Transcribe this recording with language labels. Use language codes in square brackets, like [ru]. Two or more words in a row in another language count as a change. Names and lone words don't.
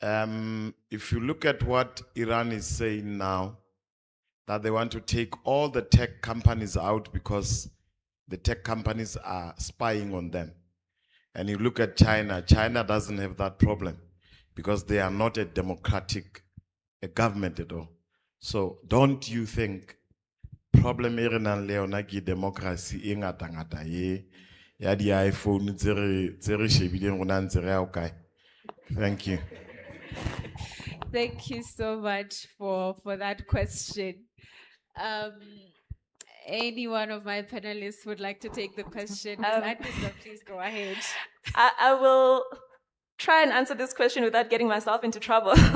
[en] if you look at what Iran is saying now, that they want to take all the tech companies out because the tech companies are spying on them. And you look at China, China doesn't have that problem because they are not a democratic government at all. So don't you think problem [st] e re nang le yona ke democracy e ngata ngata ye ya di iPhone tse re shebileng rona ntse re ya o kae? [en] Thank you. Thank you so much for that question. Any one of my panelists would like to take the question? Ms. Adisa, please go ahead. I will try and answer this question without getting myself into trouble.